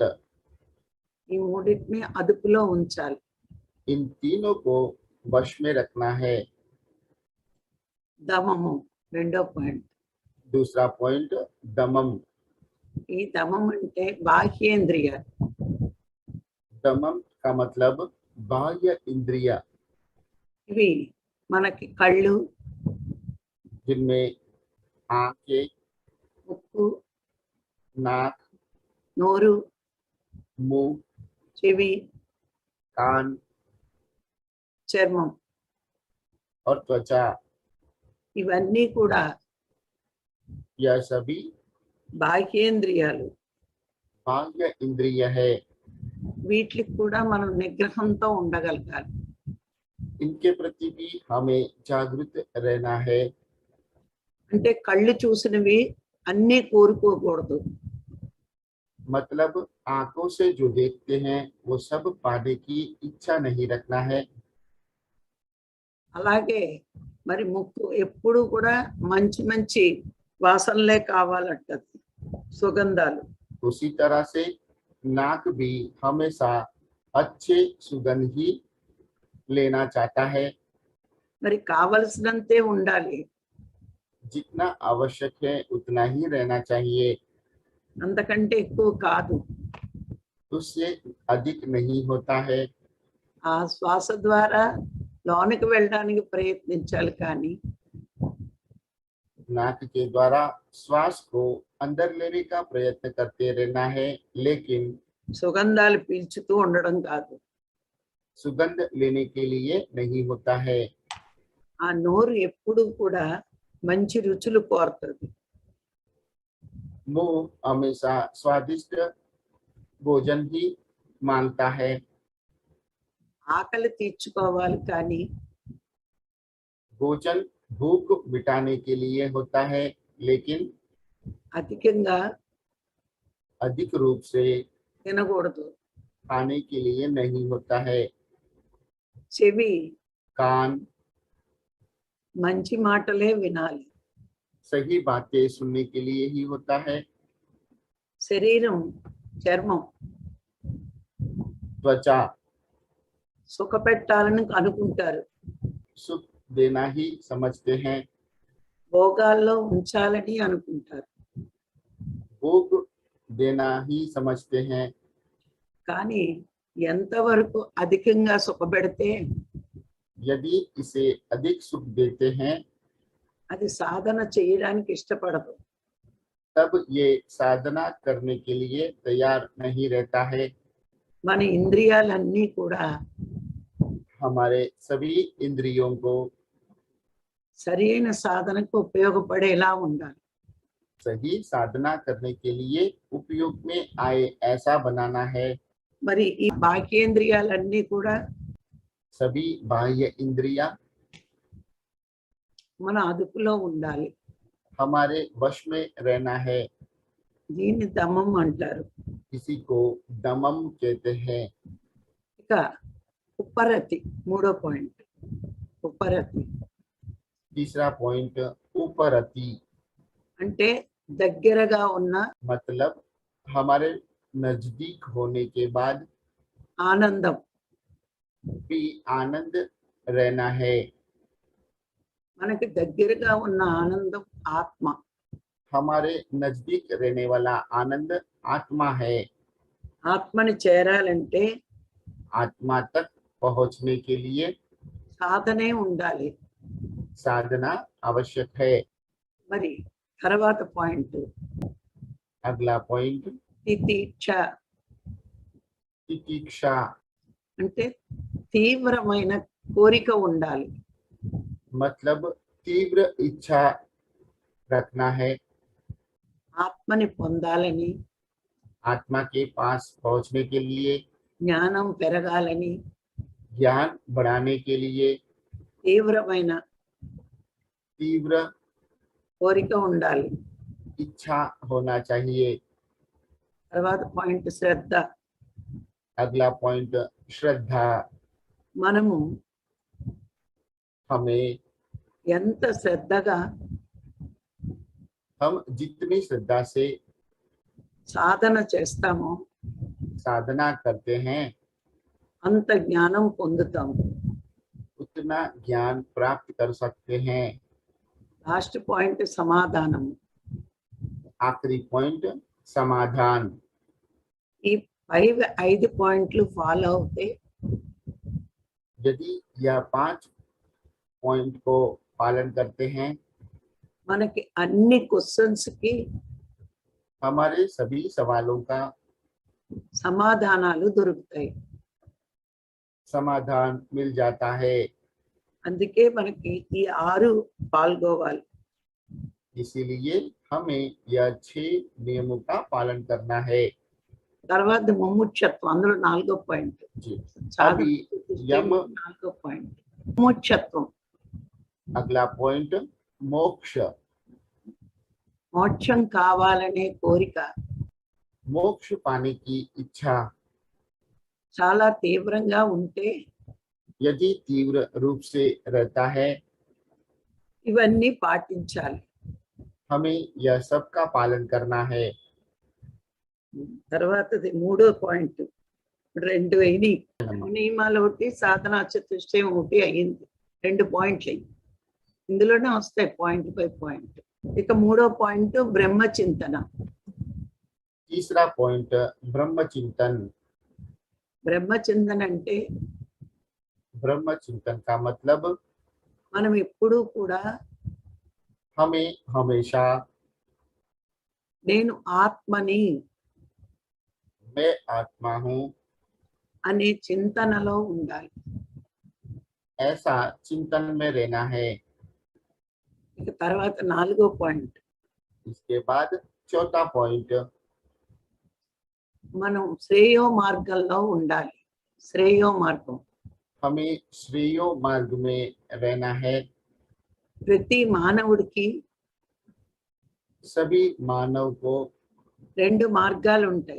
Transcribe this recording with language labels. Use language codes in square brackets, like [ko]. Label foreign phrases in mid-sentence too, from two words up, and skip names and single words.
[te] ఈ మూడింటిని అదుపులో ఉంచాలి. [hi] इन तीनों को वश में रखना है। [te] దమము రెండో పాయింట్. [hi] दूसरा पॉइंट दमम। [te] ఈ దమం అంటే బాహ్యేంద్రియ, [hi] दमम का मतलब बाह्य इंद्रिय, [te] ఇవి మనకి కళ్ళు, [hi] जिनमें आंखें, [te] ముక్కు, [hi] नाक, [te] నోరు, [hi] मुंह, [te] చెవి, [hi] कान [te] చర్మం, [hi] और त्वचा, [te] ఇవన్నీ కూడా [hi] यह सभी [te] బాహ్యేంద్రియాలు. [hi] बाह्य इंद्रिय है। [te] వీటికి కూడా మనం నిగ్రహంతో ఉండగలగాలి. [hi] इनके प्रति भी हमें जागृत रहना है। [te] అంటే కళ్ళు చూసినవి అన్నీ కోరుకోకూడదు. [hi] मतलब आंखों से जो देखते हैं वो सब पाने की इच्छा नहीं रखना है। [te] అలాగే మరి ముక్కు ఎప్పుడు కూడా మంచి మంచి వాసనలే కావాలంటది, సుగంధాలు. [hi] उसी तरह से नाक भी हमेशा अच्छे सुगंध ही लेना चाहता है। [te] మరి కావలసినంతే ఉండాలి, [hi] जितना आवश्यक है उतना ही रहना चाहिए, [te] అంతకంటే ఎక్కువ కాదు. [hi] उससे अधिक नहीं होता है। [te] ఆ శ్వాస ద్వారా లోనికి వెళ్ళడానికి ప్రయత్నించాలి, కానీ [hi] नाक के द्वारा श्वास को अंदर लेने का प्रयत्न करते रहना है, लेकिन [te] సుగంధాలు పీల్చుతూ ఉండడం కాదు. [hi] सुगंध लेने के लिए नहीं होता है। [te] ఆ నోరు ఎప్పుడు కూడా మంచి రుచులు కోరుతుంది. [hi] मुंह हमेशा स्वादिष्ट भोजन ही मांगता है। [te] ఆకలి తీర్చుకోవాలి, కానీ [hi] भोजन भूख मिटाने के लिए होता है, लेकिन [te] అధికంగా [hi] अधिक रूप से [te] తినకూడదు. [hi] खाने के लिए नहीं होता है। [te] చెవి [hi] कान [te] మంచి మాటలే వినాలి. [hi] सही बातें सुनने के लिए ही होता है। [te] శరీరం, చర్మం [hi] त्वचा [te] సుఖ పెట్టాలని అనుకుంటారు, [hi] सुख देना ही समझते हैं, [te] భోగాల్లో ఉంచాలని అనుకుంటారు. [hi] भोग देना ही समझते हैं, [te] కానీ ఎంతవరకు అధికంగా సుఖపెడితే [hi] यदि इसे अधिक सुख देते हैं [te] అది సాధన చేయడానికి ఇష్టపడదు. [hi] तब ये साधना करने के लिए तैयार नहीं रहता है। [te] మన ఇంద్రియాలన్నీ కూడా [hi] हमारे सभी इंद्रियों को [te] సరైన సాధనకు ఉపయోగపడేలా ఉండాలి. [hi] सही साधना करने के लिए उपयोग में आए ऐसा बनाना है। [te] మరి ఈ బాహ్యేంద్రియాలన్నీ కూడా [hi] सभी बाह्य इंद्रियां [te] మన అదుపులో ఉండాలి. [hi] हमारे वश में रहना है। [te] దీన్ని దమం అంటారు. [hi] किसी को दमम कहते हैं। [te] ఇక ఉపరతి మూడో పాయింట్. ఉపరతి [hi] तीसरा पॉइंट उपरति, [te] అంటే దగ్గరగా ఉన్న [hi] मतलब हमारे नजदीक होने के बाद [te] ఆనందం. [hi] भी आनंद रहना है। [te] మనకి దగ్గరగా ఉన్న ఆనందం ఆత్మ. [hi] हमारे नजदीक रहने वाला आनंद आत्मा है। [te] ఆత్మని చేరాలంటే [hi] आत्मा तक पहुंचने के लिए [te] సాధనే ఉండాలి. [hi] साधना आवश्यक है। [te] మరి తర్వాత పాయింట్ [hi] अगला पॉइंट [te] తితిక్ష, [hi] तितिक्षा, [te] అంటే తీవ్రమైన కోరిక ఉండాలి. [hi] मतलब तीव्र इच्छा रखना है। [te] ఆత్మని పొందాలని, [hi] आत्मा के पास पहुंचने के लिए, [te] జ్ఞానం పెరగాలని [hi] ज्ञान बढ़ाने के लिए [te] తీవ్రమైన [hi] तीव्र [te] కోరిక ఉండాలి. [hi] इच्छा होना चाहिए। [te] తర్వాత పాయింట్ శ్రద్ధ. [hi] अगला पॉइंट श्रद्धा, [te] మనము [hi] हमें [te] ఎంత శ్రద్ధగా [hi] हम जितनी श्रद्धा से [te] సాధన చేస్తామో [hi] साधना करते हैं [te] అంత జ్ఞానం పొందుతాము. [hi] उतना ज्ञान प्राप्त कर सकते हैं। [en] last point [te] సమాధానం. [hi] आखिरी पॉइंट समाधान। [te] ఈ 5 పాయింట్లు ఫాలో అవుతే [hi] यदि यह 5 पॉइंट को पालन करते हैं, [te] మనకి అన్ని క్వశ్చన్స్ కి [hi] हमारे सभी सवालों का [te] సమాధానాలు దొరుకుతాయి. [hi] समाधान मिल जाता है। [te] అందుకే మనకి ఈ 6 పాల్గొవాలి. [hi] इसीलिए हमें यह 6 नियमों का पालन करना है। [te] తర్వాత ముముక్షత్వం, అందులో 4వ పాయింట్. [hi] जी, [te] సాధన [hi] अभी यम [te] 4వ పాయింట్ ముముక్షత్వం. [hi] अगला पॉइंट मोक्ष। [te] మోక్షం కావాలనే కోరిక [hi] मोक्ष पाने की इच्छा [te] చాలా తీవ్రంగా ఉంటే [hi] यदि तीव्र रूप से रहता है, [te] ఇవన్నీ పాటించాలి. [hi] हमें यह सब का पालन करना है। [te] తర్వాతది 3వ పాయింట్. 2 అయినాయి. నియమాలు ఒకటి, సాధనా చతుష్టయం ఒకటి అయింది. 2 పాయింట్లు అయ్యి ఇందులోనే వస్తాయి [en] point by point. [te] ఇక 3వ పాయింట్ బ్రహ్మచింతన. [hi] तीसरा पॉइंट ब्रह्म चिंतन। [te] బ్రహ్మచింతన అంటే [hi] ब्रह्म चिंतन का मतलब [te] మనం ఎప్పుడూ కూడా [hi] हमें हमेशा [te] నేను ఆత్మని [hi] मैं आत्मा हूँ [te] అనే చింతనలో ఉండాలి. [hi] ऐसा चिंतन में रहना है। [te] ఇక తర్వాత 4వ పాయింట్. [hi] इसके बाद चौथा पॉइंट [te] మనం శ్రేయో మార్గంలో ఉండాలి. శ్రేయో మార్గం. [hi] हमें श्रेयो मार्ग में रहना है। [te] ప్రతి మానవుడికి [hi] सभी मानव को [te] 2 మార్గాలు ఉంటాయి.